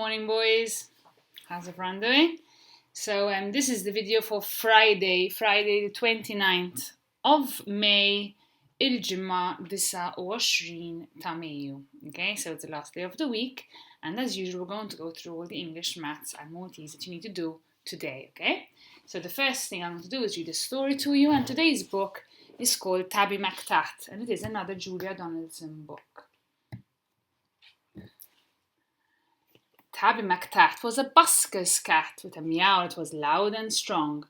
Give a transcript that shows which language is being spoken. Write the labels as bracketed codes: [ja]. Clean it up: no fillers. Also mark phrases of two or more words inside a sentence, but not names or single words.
[en] morning, boys. How's everyone doing? So this is the video for Friday the 29th of May, [mt] il-ġimma 29 ta' Mejju. [en] Okay, so it's the last day of the week, and as usual, we're going to go through all the English, maths, and Maltese that you need to do today. Okay, so the first thing I'm going to do is read a story to you, and today's book is called Tabby McTat, and it is another Julia Donaldson book. Tabby McTat was a busker's cat with a meow that was loud and strong.